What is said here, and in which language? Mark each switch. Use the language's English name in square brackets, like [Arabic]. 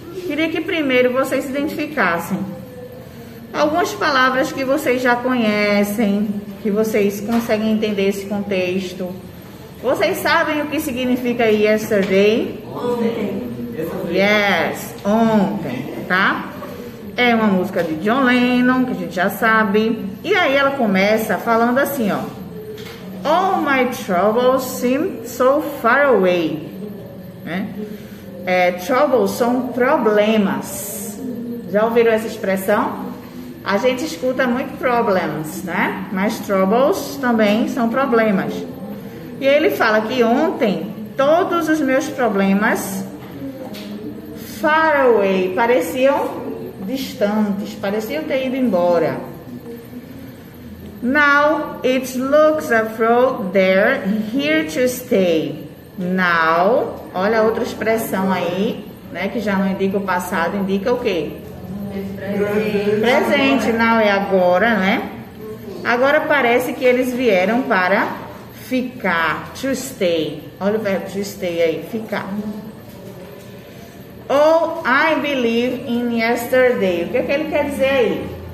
[Portuguese] Queria que primeiro vocês identificassem algumas palavras que vocês já conhecem, que vocês conseguem entender esse contexto. Vocês sabem o que significa yesterday? Ontem. Yes, ontem, tá? É uma música de John Lennon, que a gente já sabe. E aí ela começa falando assim, ó. [English] All my troubles seem so far away. [Portuguese] Né? Troubles são problemas. Já ouviram essa expressão? A gente escuta muito problems, né? Mas troubles também são problemas. E ele fala que ontem todos os meus problemas [English] far away [Portuguese] pareciam distantes, pareciam ter ido embora. [English] Now it looks as though they're here to stay. [Portuguese] Now, olha a outra expressão aí, né? Que já não indica o passado, indica o quê? Presente, não é agora, né? Agora parece que eles vieram para ficar, to stay. Olha o verbo to stay aí, ficar. [English] Oh, I believe in yesterday. [Portuguese] O que é que ele quer dizer aí?